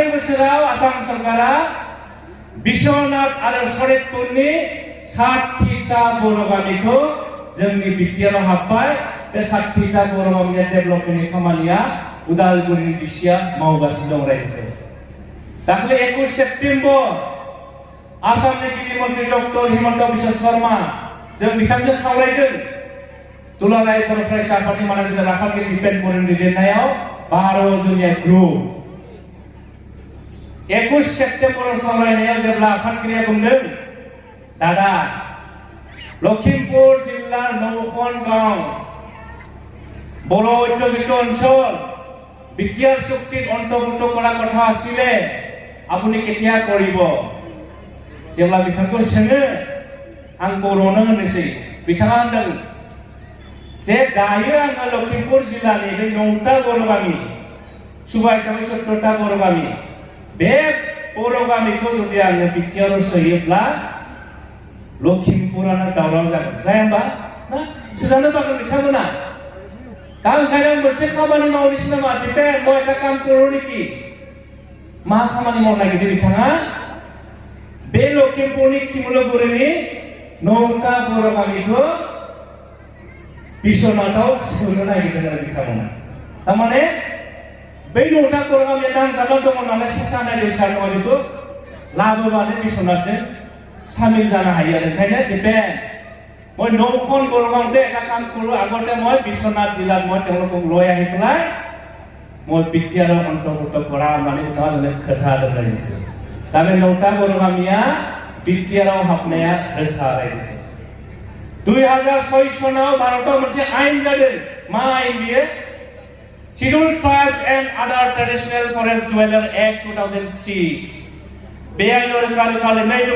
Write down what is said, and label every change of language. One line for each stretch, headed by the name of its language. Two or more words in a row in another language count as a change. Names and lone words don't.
Bodo: बोसोराव आसाम सरकारा बिश्वनाथ आरो सनितपुरनि 60टा बर' गामिखौ जोंनि बिटिआराव हाबबाय बे 60टा बर' गामिनि डेभेलपमेन्टनि खामानिया उदालगुरिनि डिसिआ मावगासिनो दं रायजोफोर दाखालि 21 सेप्तेम्बर आसामनि गिबि मन्त्रि डक्टर हिमन्त बिश्व शर्मा जों बिथांजों सावरायदों दुलाराय बर' फरायसा आफादनि मानगिरि आफादगिरि दिपेन बर'नि दैदेननायाव 12 जुनिया ग्रुप 21 सेप्तेम्बराव सावरायनायाव जेब्ला आफादगिरिया बुंदों दादा लखिमपुर जिल्ला नौखन गांव बर'
Assamese: ঐক্যবদ্ধ অঞ্চল বিটিআর চুক্তিত অন্তৰ্ভুক্ত কৰা কথা আছিলে আপুনি কেতিয়া কৰিব
Bodo: जेब्ला बिथांखौ सोङो आं बर'नो होनोसै बिथाङा होनदों जे दायो आङो लखिमपुर जिल्लानि बे 9टा बर' गामि सुबा हिसाबै 17टा बर' गामि बे बर' गामिखौ जुदि आङो बिटिआराव सोयोब्ला लखिमपुरानो दावराव जागोन जाया होमबा ना सुजानो बागोन बिथांमोना दा ओंखायनो मोनसे खामानि मावनोसै नामा दिपेन
Assamese: মই এটা কাম কৰো নেকি
Bodo: मा खामानि मावनो नागिरदों बिथाङा बे लखिमपुरनि खिमुलुगुरिनि नौका बर' गामिखौ बिश्वनाथाव सोनो नागिरदों आरो बिथांमोना थारमाने बै नौका बर' गामिया नांजाबना दङ नालाय सेसा नायसा दङ बेखौ लाबोबानो बिश्वनाथजों सामिल जानो हायो आरो ओंखायनो डिपेन्ड
Assamese: মই 9খন
Bodo: बर' गामिতে
Assamese: এটা কাম কৰোঁ আগতে মই বিশ্বনাথ জিলাত মই তেওঁলোকক লৈ আহি পেলাই মই বিটিআৰৰ অন্তৰ্ভুক্ত কৰা মানে
Bodo: बिथाङा खोथा दोनलायदों दा बे नौका बर' गामिया बिटिआराव हाबनाया रोखा रायदों 2006 सनाव भारताव मोनसे आयेन जादों मा आयेन बियो
English: Scheduled Tribes and Other Traditional Forest Dweller Act 2006
Bodo: बे आयेनाव रोखा रोखा लिरनाय दङ